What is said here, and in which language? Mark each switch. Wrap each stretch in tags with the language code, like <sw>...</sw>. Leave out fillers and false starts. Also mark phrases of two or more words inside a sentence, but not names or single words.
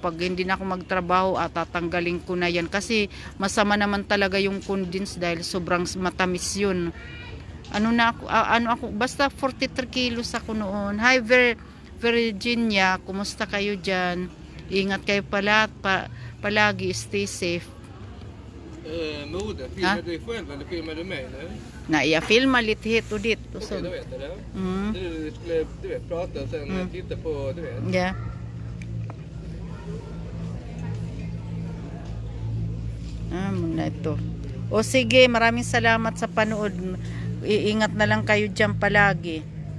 <tl>Pag hindi na ako magtrabaho, tatanggalin ko na yan. Kasi masama naman talaga yung condensed dahil sobrang matamis yun. Basta 43 kilos ako noon. Hi, Virginia, kumusta kayo dyan? Ingat kayo palagi,</tl> <en>stay safe.</en> <sv>Moder, filmar du själv eller filmar du mig nu? Nej, jag filmar lite hit och dit och så. Okej, då vet jag det. Du skulle prata och sen titta på, du vet. Ja.</sv> <tl>Muna ito. O sige, maraming salamat sa panood. Iingat na lang kayo dyan palagi.</tl>